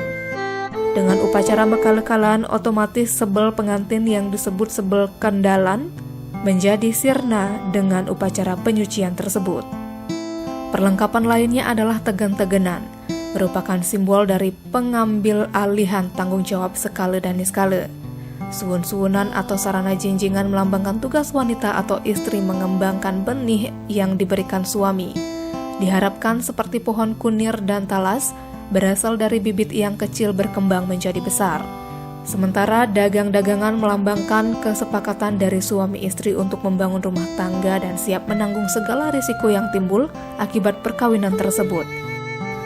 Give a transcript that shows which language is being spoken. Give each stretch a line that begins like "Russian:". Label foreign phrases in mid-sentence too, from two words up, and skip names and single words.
Indonesian: Dengan upacara Makalakalan, otomatis sebel pengantin yang disebut sebel kendalan menjadi sirna dengan upacara penyucian tersebut. Perlengkapan lainnya adalah tegan-teganan, merupakan simbol dari pengambil alihan tanggung jawab skala dan niskala. Suwun-suwunan atau sarana jinjingan melambangkan tugas wanita atau istri mengembangkan benih yang diberikan suami. Diharapkan seperti pohon kunir dan talas, berasal dari bibit yang kecil berkembang menjadi besar. Sementara dagang-dagangan melambangkan kesepakatan dari suami istri untuk membangun rumah tangga dan siap menanggung segala risiko yang timbul akibat perkawinan tersebut.